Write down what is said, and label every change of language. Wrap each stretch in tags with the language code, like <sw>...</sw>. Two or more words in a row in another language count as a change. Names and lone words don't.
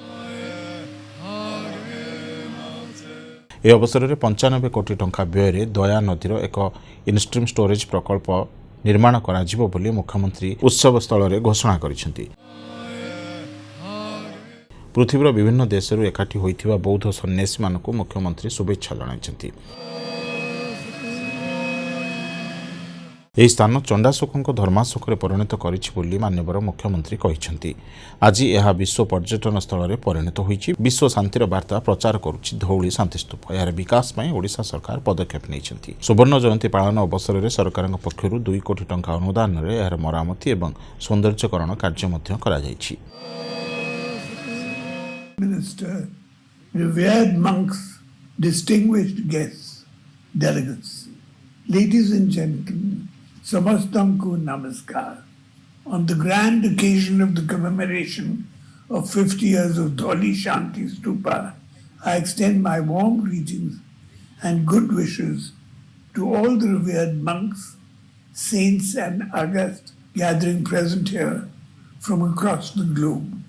<or>ଏ ଅବସରରେ 95 କୋଟି ଟଙ୍କା ବ୍ୟୟ ଦୟା ନଦୀର ଏକ</or> <en>instream storage</en> <or>ପ୍ରକଳ୍ପ ନିର୍ମାଣ କରାଯିବ ବୋଲି ମୁଖ୍ୟମନ୍ତ୍ରୀ ଉତ୍ସବ ସ୍ଥଳରେ ଘୋଷଣା କରିଛନ୍ତି। ପୃଥିବୀର ବିଭିନ୍ନ ଦେଶରୁ ଏକାଠି ହୋଇଥିବା ବୌଦ୍ଧ ସନ୍ନ୍ୟାସୀ ମାନଙ୍କୁ ମୁଖ୍ୟମନ୍ତ୍ରୀ ଶୁଭେଚ୍ଛା ଜଣାଇଛନ୍ତି। ଏହି ସ୍ଥାନ ଚଣ୍ଡାଶୋକଙ୍କ ଧର୍ମାଶୋକରେ ପରିଣତ କରିଛି ବୋଲି ମାନ୍ୟବର ମୁଖ୍ୟମନ୍ତ୍ରୀ କହିଛନ୍ତି। ଆଜି ଏହା ବିଶ୍ୱ ପର୍ଯ୍ୟଟନ ସ୍ଥଳରେ ପରିଣତ ହୋଇଛି। ବିଶ୍ୱ ଶାନ୍ତିର ବାର୍ତ୍ତା ପ୍ରଚାର କରୁଛି ଧଉଳି ଶାନ୍ତିସ୍ତୂପ। ଏହାର ବିକାଶ ପାଇଁ ଓଡ଼ିଶା ସରକାର ପଦକ୍ଷେପ ନେଇଛନ୍ତି। ସୁବର୍ଣ୍ଣ ଜୟନ୍ତୀ ପାଳନ ଅବସରରେ ସରକାରଙ୍କ ପକ୍ଷରୁ 2 କୋଟି ଟଙ୍କା ଅନୁଦାନରେ ଏହାର ମରାମତି ଏବଂ ସୌନ୍ଦର୍ଯ୍ୟକରଣ କାର୍ଯ୍ୟ ମଧ୍ୟ କରାଯାଇଛି।</or> <en>Minister, revered monks, distinguished guests, delegates, ladies and gentlemen,</en> <or>ସମସ୍ତଙ୍କୁ ନମସ୍କାର.</or> <en>On the grand occasion of the commemoration of 50 years of Dholi Shanti Stupa, I extend my warm greetings and good wishes to all the revered monks, saints and august gathering present here from across the globe.</en>